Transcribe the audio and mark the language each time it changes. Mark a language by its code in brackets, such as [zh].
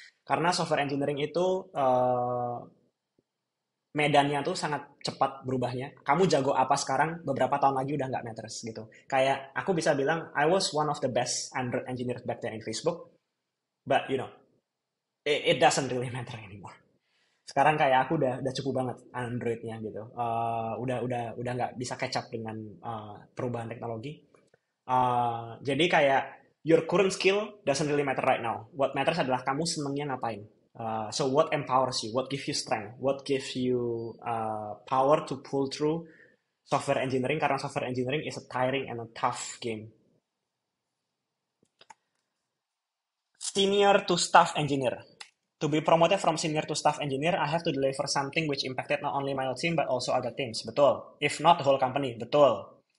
[id] Karena software engineering itu medannya tuh sangat cepat berubahnya. Kamu jago apa sekarang, beberapa tahun lagi udah nggak matters gitu. Kayak aku bisa bilang, [en] I was one of the best Android engineers back then in Facebook, but you know, it doesn't really matter anymore. [id] Sekarang kayak aku udah cukup banget Androidnya gitu. Udah nggak bisa catch up dengan perubahan teknologi. Jadi kayak [en] your current skill doesn't really matter right now. What matters [id] adalah kamu senengnya ngapain. [en] So what empowers you? What gives you strength? What gives you power to pull through software engineering? [id] Karena [en] software engineering is a tiring and a tough game. Senior to staff engineer. To be promoted from senior to staff engineer, I have to deliver something which impacted not only my team but also other teams. [id] Betul. [en] If not the whole company. Betul.